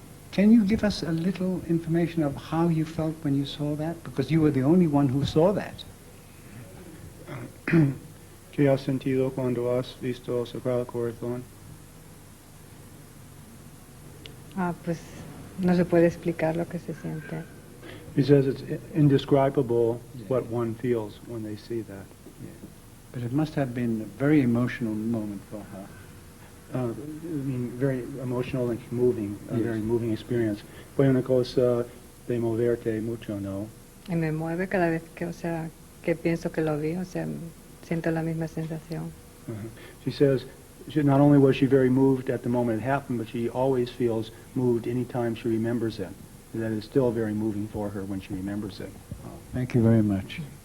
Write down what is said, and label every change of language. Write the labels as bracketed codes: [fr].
[en] Can you give us a little information of how you felt when you saw that? Because you were the only one who saw that. [es] ¿Qué has sentido cuando has visto Sagrado Corazón? Pues no se puede explicar lo que se siente. [en] He says it's indescribable what one feels when they see that. But it must have been a very emotional moment for her. I mean, very emotional and moving, a Yes. very moving experience. [es] Fue una cosa de moverte mucho, ¿no? Y me mueve cada vez que, o sea, que pienso que lo vi, o sea, siento la misma sensación. [en] She says not only was she very moved at the moment it happened, but she always feels moved anytime she remembers it. That is still very moving for her when she remembers it. Thank you very much.